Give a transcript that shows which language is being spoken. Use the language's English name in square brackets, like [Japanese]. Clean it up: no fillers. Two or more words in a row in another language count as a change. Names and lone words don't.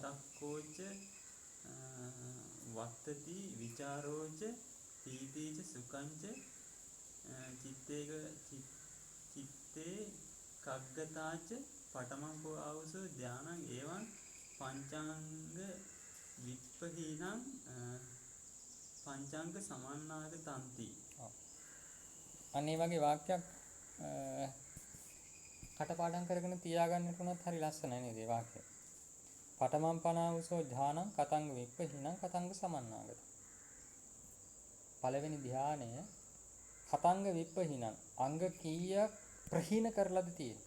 [Pali] වත්තති විචාරෝච පීතිච සුඛංච චිත්තේ කග්ගතාච පඨමං කෝ ආවසෝ ධානං එවං පංචාංග විප්පහීනං පංචාංග සමන්නාගතಂತಿ. [Sinhala] අනේ වගේ වාක්‍යයක් කටපාඩම් කරගෙන තියාගන්නට උනත් හරි ලස්සනයි නේද මේ වාක්‍යය. [Pali] පඨමං පනාවසෝ ධානං කතංග විප්පහීනං කතංග සමන්නාගත. [Sinhala] පළවෙනි ධානය [Pali] කතංග විප්පහීනං [Sinhala] අංග කීයක් ප්‍රහීන කරලාද තියෙන්නේ?